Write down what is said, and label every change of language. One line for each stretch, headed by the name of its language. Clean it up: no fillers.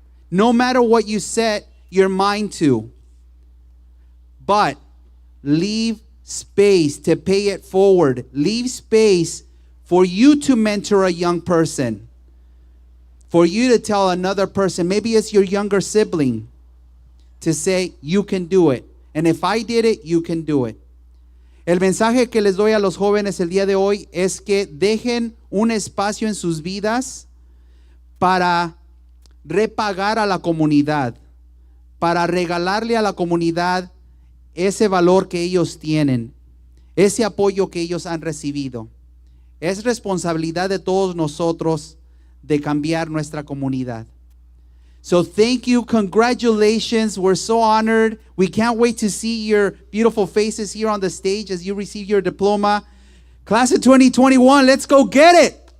English: No matter what you set your mind to. But leave space to pay it forward. Leave space for you to mentor a young person. For you to tell another person, maybe it's your younger sibling, to say, you can do it. And if I did it, you can do it.
Spanish: El mensaje que les doy a los jóvenes el día de hoy es que dejen un espacio en sus vidas para repagar a la comunidad, para regalarle a la comunidad ese valor que ellos tienen, ese apoyo que ellos han recibido. Es responsabilidad de todos nosotros de cambiar nuestra comunidad.
English: So thank you, congratulations, we're so honored. We can't wait to see your beautiful faces here on the stage as you receive your diploma. Class of 2021, let's go get it.